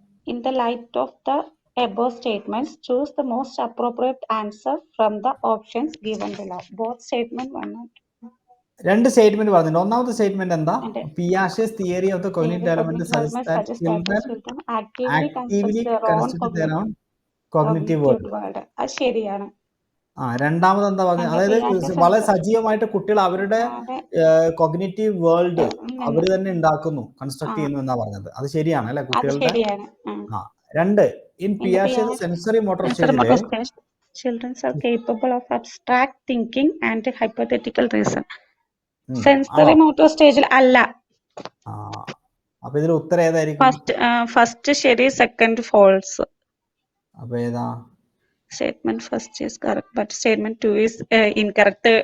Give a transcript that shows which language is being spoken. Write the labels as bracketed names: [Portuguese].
[English] In the light of the above statements, choose the most appropriate answer from the options given below. Both statement 1 and 2. [Malayalam] രണ്ട് statement പറഞ്ഞിട്ടുണ്ട്. ഒന്നാമത്തെ statement എന്താ? അതെ. [English] Piaget's theory of the cognitive development suggests that children actively construct their own cognitive world. [Malayalam] അത് ശരിയാണ്. രണ്ടാമത് എന്താ പറഞ്ഞത്? അതായത് വളരെ സജീവമായിട്ട് കുട്ടികൾ അവരുടെ കോഗ്നിറ്റീവ് വേൾഡ് അവർ തന്നെ ഉണ്ടാക്കുന്നു, കൺസ്ട്രക്ട് ചെയ്യുന്നു എന്നാ പറഞ്ഞത്. അത് ശരിയാണ് അല്ലെ? കുട്ടികളുടെ. രണ്ട്, in Piaget's sensory motor സ്റ്റേജില് [English] children are capable of abstract thinking and hypothetical reason. [Malayalam] Sensory motor സ്റ്റേജിൽ അല്ല. അപ്പൊ ഇതിൽ ഉത്തരം ഏതായിരിക്കും? ഫസ്റ്റ് ശരി, സെക്കൻഡ് ഫോൾസ്. അപ്പൊ ഏതാ? [English] Statement first is correct, but statement 2 is incorrect.